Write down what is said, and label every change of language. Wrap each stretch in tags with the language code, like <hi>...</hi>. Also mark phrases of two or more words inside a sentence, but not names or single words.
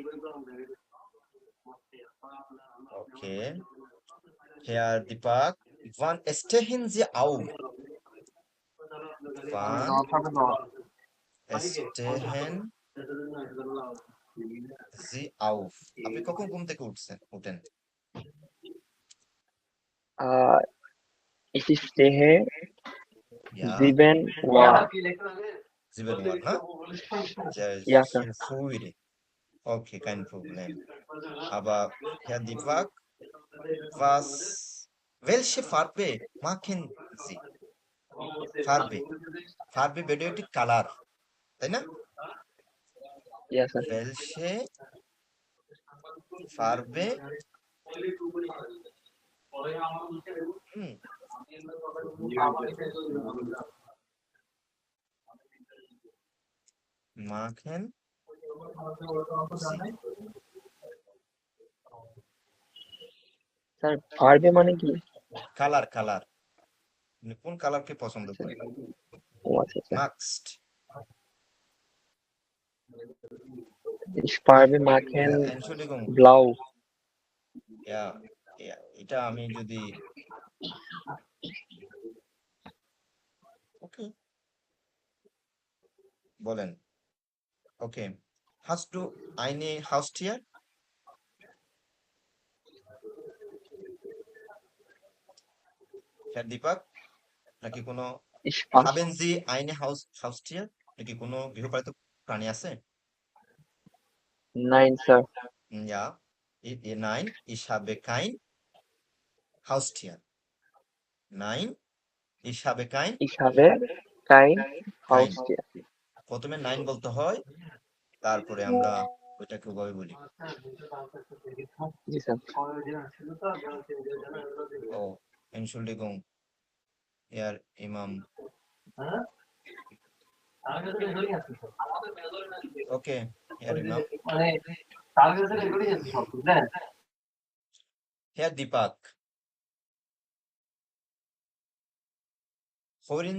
<de>Okay. Herr Deepak, wann stehen Sie auf? Wann stehen Sie auf?</de> <bn>আপনি কখন ঘুম থেকে উঠেন?</bn> <de>Ich stehe Ja, 7 Uhr. 7 Uhr, ne? Ja, Sir. Sehr früh. Okay, kein Problem. Aber Herr Deepak, welche Farbe machen Sie? Farbe. Farbe bedeutet কালার,</de> <bn>তাই না?</bn> <de>Ja, Sir. Welche Farbe hm, machen Sie?</de> <bn>স্যার ফার্বে মানে কি? কালার, কালার। আপনি কোন কালারকে পছন্দ করেন? ও আচ্ছা আচ্ছা।</bn> <de>Magst. Ich farbe machen Entschuldigung. blau. Ja, ja,</de> <bn>এটা আমি যদি ওকে বলেন।</bn> <de>Okay. Hast du eine Haustier? Herr Deepak,</de> <bn>নাকি কোনো</bn> <de>Ich pass. haben Sie eine Haustier? নাকি কোনো গৃহপালিত প্রাণী আছে? Nein, Sir. Ja, nein, ich habe kein Haustier. Nein, ich habe kein. Ich habe kein kein Haustier.</de> <bn>প্রথমে নাইন বলতে হয়, তারপরে আমরা ওইটাকে ওভাবে বলি। জি স্যার।</bn> <de>ও Entschuldigung, Herr Imam. Okay, Herr Imam. Herr Deepak, hören</de>